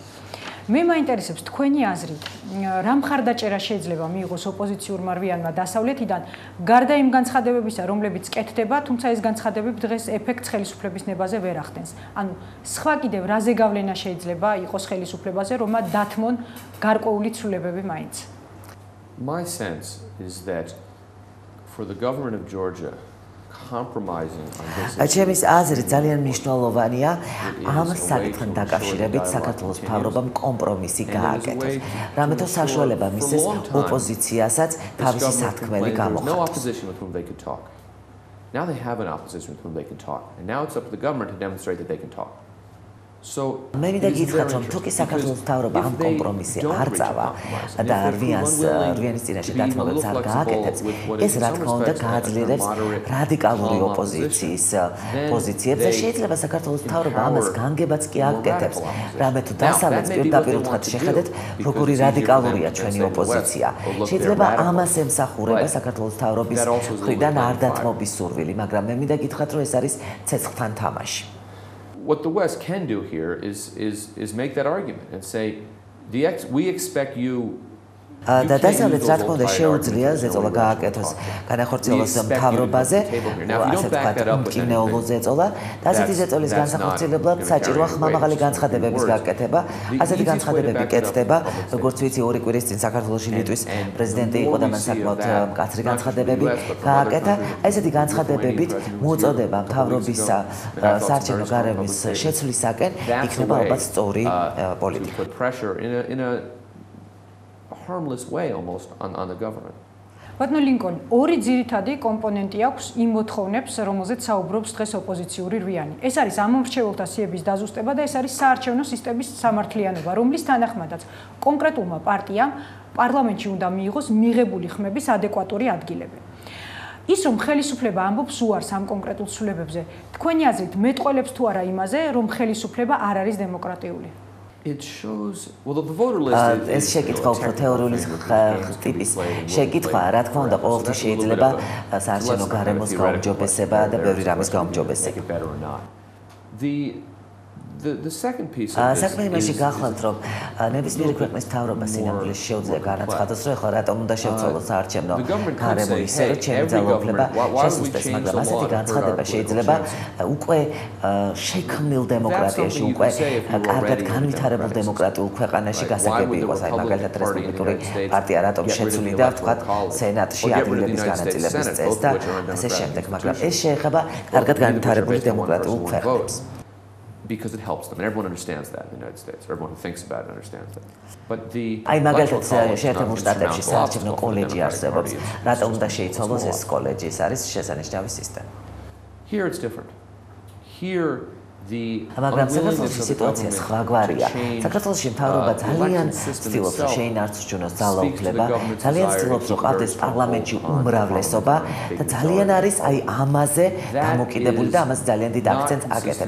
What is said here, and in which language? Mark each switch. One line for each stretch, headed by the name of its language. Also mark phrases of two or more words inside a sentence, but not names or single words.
Georgian: მე მაინტერესებს თქვენი აზრით, რა მხარდაჭერა შეიძლება მიიღოს ოპოზიციურმა რვიანმა დასავლეთიდან, გარდა იმ განცხადებებისა, რომლებიც კეთდება, თუმცა ეს განცხადებები დღეს ეფექტს ხელისუფლების ნებაზე ვერ ახდენს. ანუ სხვა კიდევ რა ზეგავლენა შეიძლება იყოს ხელისუფლებაზე, რომ მათ დათმონ გარკვეული ცვლილებები მაინც.
English: My sense is that for the government of Georgia
Georgian: ჩემის აზრით ძალიან მნიშვნელოვანია ამ საკითხთან დაკავშირებით საქართველოს მთავრობამ კომპრომისი გააკეთოს. რამეთო საშუალება მისცეს ოპოზიციასაც თავისი სათქმელი გამოხატოს.
English: Now they have an opposition with whom they can talk, and now it's up to the government to demonstrate that they can talk.
Georgian: მე მინდა გითხრათ, რომ თუ კი საქართველოს მთავრობა ამ კომპრომისი არ წავა და რვიანის წინაშე დათმობებს არ გააკეთებს, ეს რა თქმა უნდა გააძლიერებს რადიკალური ოპოზიციის პოზიციებს და შეიძლება საქართველოს მთავრობა ამას განგებაც კი აკეთებს. რამე თუ დასავლეთს პირდაპირ უთხრათ შეხედეთ, როგორი რადიკალურია ჩვენი ოპოზიცია. შეიძლება ამას ემსახურება საქართველოს მთავრობის მხრიდან არ დათმობის სურვილი, მაგრამ მე მინდა გითხრათ, რომ ეს არის ცეცხლთან თამაში.
English: What the West can do here is make that argument and say, we expect you
Georgian: და დასავლეთს რა თქმა უნდა შეუძლია ზეწოლა გააკეთოს განახორციელოს მთავრობაზე, ასე ვთქვათ, უმტკივნეულო ზეწოლა და ასეთი ზეწოლის განსახორციელებლად საჭიროა ხმამაღალი განცხადებების გაკეთება. ასეთი განცხადებები კეთდება, როგორც ვიცი, 2 კვირის წინ საქართველოში ლიტვის პრეზიდენტი იყო და მან საკმაოდ მკაცრი განცხადებები გააკეთა. ესეთი განცხადებებით მოწოდება მთავრობის საარჩევნო გარემოს შეცვლისაკენ იქნება ალბათ სწორი პოლიტიკა.
English: Harmless way almost on the government.
Georgian: ბატონო ლინკოლნი, ორი ძირითადი კომპონენტი აქვს იმ მოთხოვნებს, რომელზეც საუბრობს დღეს ოპოზიციური რვიანი. ეს არის ამომრჩეველთა სიების დაზუსტება და ეს არის საარჩევნო სისტემის სამართლიანობა, რომლის თანახმადაც კონკრეტულმა პარტიამ პარლამენტში უნდა მიიღოს მიღებული ხმების ადეკვატური ადგილები. ის რომ ხელისუფლება ამბობს უარს ამ კონკრეტულ ცვლილებებზე, თქვენი აზრით მეტყველებს თუ არა იმაზე, რომ ხელისუფლება არ არის დემოკრატიული?
English: It shows well the voter list
Georgian: ეს შეკითხვა უფრო თეორიული ტიპის შეკითხვა, რა თქმა უნდა, ყოველთვის შეიძლება საარჩევნო გარემოს გაუმჯობესება და ბევრი რამის გაუმჯობესება.
English: The second piece of this
Georgian: საქმე იმაში გახლავთ, რომ ნებისმიერი ქვეყნის მთავრობა სინამდვილეში შეუძლია განაცხადოს, რომ ეხლა რატომ უნდა შევცვალოს საარჩევნო გარემო ისე, რომ ჩემი ძალაუფლება შესუსტდეს, მაგრამ ასეთი განცხადება შეიძლება უკვე შექმნილ დემოკრატიაში, უკვე კარგად განვითარებულ დემოკრატიულ ქვეყანაში გასაგები იყოს, აი მაგალითად რესპუბლიკური პარტია რატომ შეცვლიდა, ვთქვათ, სენატში ადგილების განაწილების წესს და ასე შემდეგ, მაგრამ ეს შეეხება კარგად განვითარებული დემოკრატიულ ქვეყნებს.
English: Because it helps them, and everyone understands that in the United States. Everyone who thinks about it understands that. But the
Georgian: აი მაგალითად შეერთებულ შტატებში საარჩევნო კოლეჯი არსებობს. რატომ უნდა შეიცვალოს ეს კოლეჯი? ეს არის შესანიშნავი სისტემა.
English: Here it's different. Here
Georgian: მაგრამ საქართველოში სიტუაცია სხვაგვარია. საქართველოში მთავრობა ძალიან ცდილობს, რომ შეინარჩუნოს ძალაუფლება, ძალიან ცდილობს, რომ ყავდეს პარლამენტში უმრავლესობა და ძალიან არის აი ამაზე დამოკიდებული და ამაზე ძალიან დიდ აქცენტს აკეთებს.